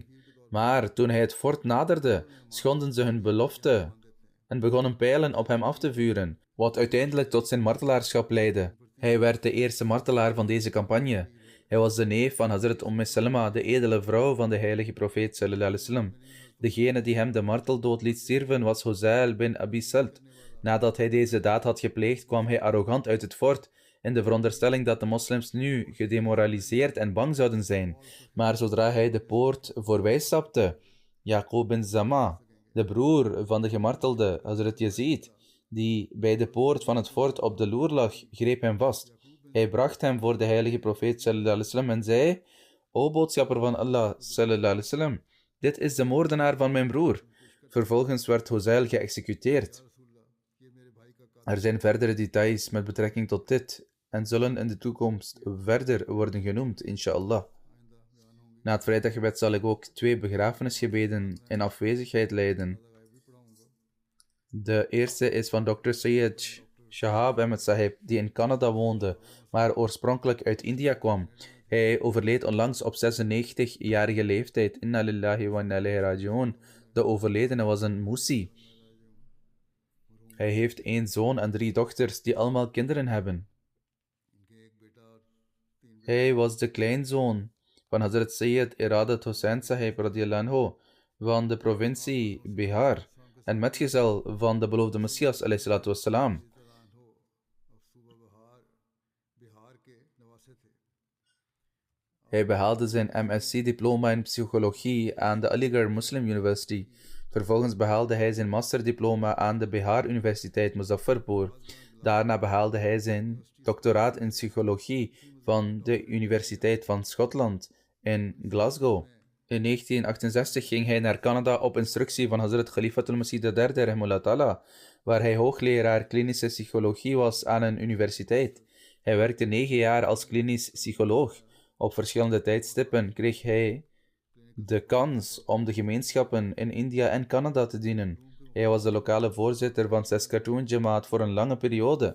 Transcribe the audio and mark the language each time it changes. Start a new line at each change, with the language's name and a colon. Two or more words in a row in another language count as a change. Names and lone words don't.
Dutch: Maar toen hij het fort naderde, schonden ze hun belofte en begonnen pijlen op hem af te vuren, wat uiteindelijk tot zijn martelaarschap leidde. Hij werd de eerste martelaar van deze campagne. Hij was de neef van Hazrat Salma, de edele vrouw van de heilige profeet sallallahu alaihi wasallam. Degene die hem de marteldood liet sterven was Huzail bin Abi Salt. Nadat hij deze daad had gepleegd, kwam hij arrogant uit het fort, in de veronderstelling dat de moslims nu gedemoraliseerd en bang zouden zijn. Maar zodra hij de poort voorbij stapte, Yaqub bin Zama, de broer van de gemartelde Hazrat Yazid, die bij de poort van het fort op de loer lag, greep hem vast. Hij bracht hem voor de heilige profeet
Arabic: صلى الله عليه وسلم
Dutch: en zei: O boodschapper van Allah sallallahu alaihi wasallam, dit is de moordenaar van mijn broer. Vervolgens werd Huzail geëxecuteerd. Er zijn verdere details met betrekking tot dit en zullen in de toekomst verder worden genoemd, inshallah. Na het vrijdaggebed zal ik ook 2 begrafenisgebeden in afwezigheid leiden. De eerste is van Dr. Sayyid Shahab Ahmed Sahib, die in Canada woonde, maar oorspronkelijk uit India kwam. Hij overleed onlangs op 96-jarige leeftijd.
Arabic: إنا لله وإنا إليه راجعون.
Dutch: De overledene was een Musi. Hij heeft 1 zoon en 3 dochters die allemaal kinderen hebben. Hij was de kleinzoon van Hazrat Sayyid Iradat Hussain Sahib
Arabic: رضي الله عنه
Dutch: van de provincie Bihar en metgezel van de beloofde Messias
Arabic: عليه الصلاة والسلام.
Dutch: Hij behaalde zijn MSc-diploma in psychologie aan de Aligarh Muslim University. Vervolgens behaalde hij zijn masterdiploma aan de Bihar Universiteit Muzaffarpur. Daarna behaalde hij zijn doctoraat in psychologie van de Universiteit van Schotland in Glasgow. In 1968 ging hij naar Canada op instructie van Hazrat Khalifatul Masih III,
Arabic: رحمه الله تعالى,
Dutch: waar hij hoogleraar klinische psychologie was aan een universiteit. Hij werkte 9 jaar als klinisch psycholoog. Op verschillende tijdstippen kreeg hij de kans om de gemeenschappen in India en Canada te dienen. Hij was de lokale voorzitter van Saskatoon Jamaat voor een lange periode.